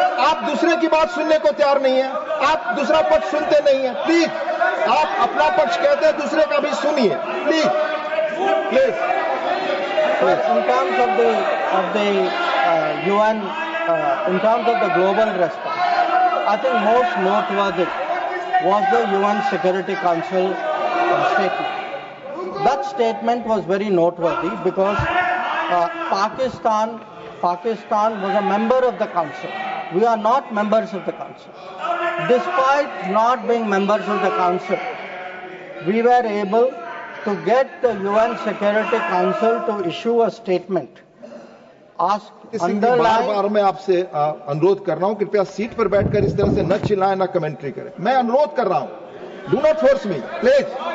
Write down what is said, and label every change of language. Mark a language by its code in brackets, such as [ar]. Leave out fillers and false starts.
[hi] आप दूसरे की बात सुनने को तैयार नहीं है, आप दूसरा पक्ष सुनते नहीं है। प्लीज, आप अपना पक्ष कहते हैं, दूसरे का भी सुनिए please. [en] In terms of the UN, in terms of the global response, I think most noteworthy was the UN Security Council statement. That statement was very noteworthy because Pakistan was a member of the council. We are not members of the council. Despite not being members of the council, we were able to get the UN Security Council to issue a statement. [hi] बार मैं आपसे अनुरोध कर रहा हूं, कृपया seat पर बैठकर इस तरह से न चिल्लाएं, न कमेंट्री करें। मैं अनुरोध कर रहा हूं, [en] Do not force me please.